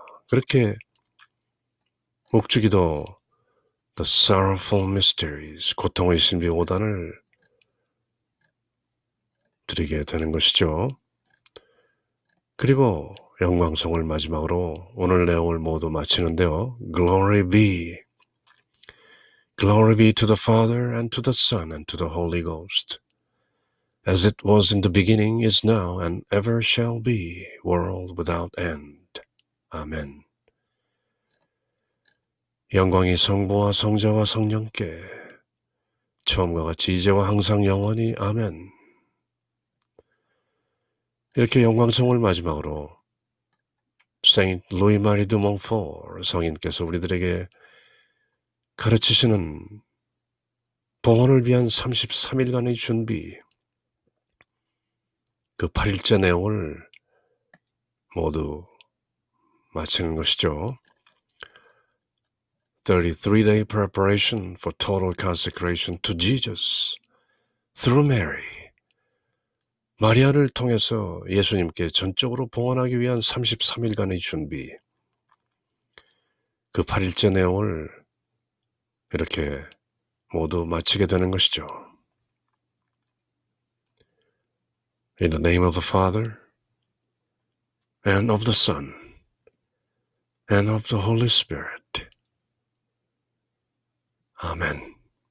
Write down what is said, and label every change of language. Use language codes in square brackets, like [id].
[ko] 그렇게 묵주기도 The Sorrowful Mysteries, 고통의 신비 5단을 드리게 되는 것이죠. 그리고 영광송을 마지막으로 오늘 내용을 모두 마치는데요. [en] Glory be. Glory be to the Father and to the Son and to the Holy Ghost, as it was in the beginning, is now, and ever shall be, world without end. [ko] 아멘. 영광이 성부와 성자와 성령께 처음과 같이 이제와 항상 영원히. 아멘. 이렇게 영광송을 마지막으로 세인트 루이 마리 드 몽포르 성인께서 우리들에게 가르치시는 봉헌을 위한 33일간의 준비, 그 8일째 내용을 모두 마치는 것이죠. [en] 33-day preparation for total consecration to Jesus through Mary. [ko] 마리아를 통해서 예수님께 전적으로 봉헌하기 위한 33일간의 준비, 그 8일째 내용을 이렇게 모두 마치게 되는 것이죠. [en] In the name of the Father, and of the Son, and of the Holy Spirit. Amen.